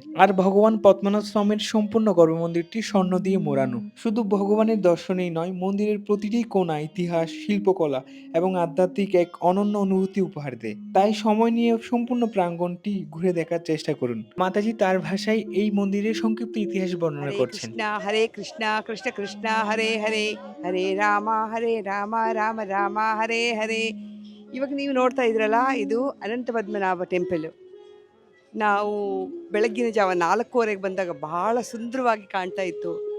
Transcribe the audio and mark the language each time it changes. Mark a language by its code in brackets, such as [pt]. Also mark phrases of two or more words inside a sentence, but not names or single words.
[bn] আর ভগবান পদ্মনাভ স্বামীর সম্পূর্ণ গর্ভমন্দিরটি স্বর্ণ দিয়ে মোড়ানো। শুধু ভগবানের দর্শনেই নয়, মন্দিরের প্রতিটি কোণা ইতিহাস, শিল্পকলা এবং আধ্যাত্মিক এক অনন্য অনুভূতি উপহার দেয়। তাই সময় নিয়ে সম্পূর্ণ প্রাঙ্গণটি ঘুরে দেখার চেষ্টা করুন। মাতাজি তার ভাষায় এই মন্দিরের সংক্ষিপ্ত ইতিহাস বর্ণনা করছেন। [sa] ಹರೇ ಕೃಷ್ಣ ಕೃಷ್ಣ ಕೃಷ್ಣ ಹರೇ ಹರೇ ಹರೇ ರಾಮ ರಾಮ ರಾಮ ಹರೇ ಹರೇ. [kn] ಇವಾಗ ನೀವು ನೋಡ್ತಾ ಇದ್ರಲ್ಲ, ಇದು ಅನಂತ ಪದ್ಮನಾಭ ಟೆಂಪಲ್. ನಾವು ಬೆಳಗ್ಗಿನ ಜಾವ 4:15 ಬಂದಾಗ ಬಹಳ ಸುಂದರವಾಗಿ ಕಾಣ್ತಾ ಇತ್ತು.